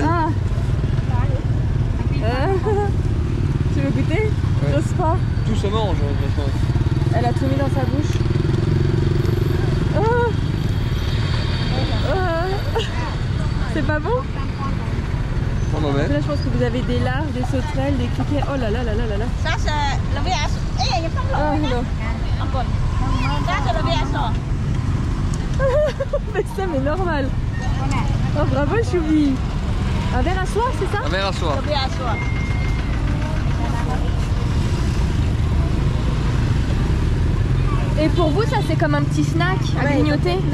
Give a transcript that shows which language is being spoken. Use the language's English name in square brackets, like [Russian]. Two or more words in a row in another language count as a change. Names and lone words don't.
[French] Ah. Tu veux goûter? Ouais. J'ose pas. Tout se mange, je pense. Elle a tout mis dans sa bouche. Oh. C'est pas bon? Pas mauvais. Là, je pense que vous avez des larves, des sauterelles, des criquets. Oh là là là là là là. Ça, c'est le VS. Eh, il y a pas Ah de non. Ça, c'est le VS. Mais ça, mais normal. Oh, bravo, Choubi. Un verre à soie, c'est ça? Un verre à soie. Le VS. Et pour vous, ça, c'est comme un petit snack à grignoter?